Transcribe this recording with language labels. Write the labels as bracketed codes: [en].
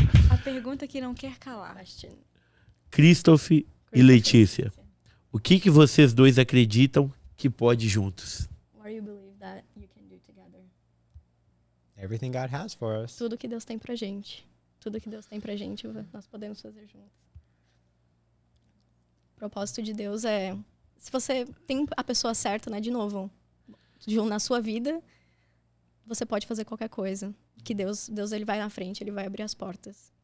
[pt] A pergunta que não quer calar. [en] Question. [pt] Christopher e Letícia. O que vocês dois acreditam que pode juntos? [en] What do you believe that you can do together? Everything God has for us. [pt] Tudo que Deus tem pra gente. Tudo que Deus tem pra gente, nós podemos fazer juntos. O propósito de Deus é... Se você tem a pessoa certa, né? De novo, na sua vida, você pode fazer qualquer coisa. Que Deus ele vai na frente, ele vai abrir as portas.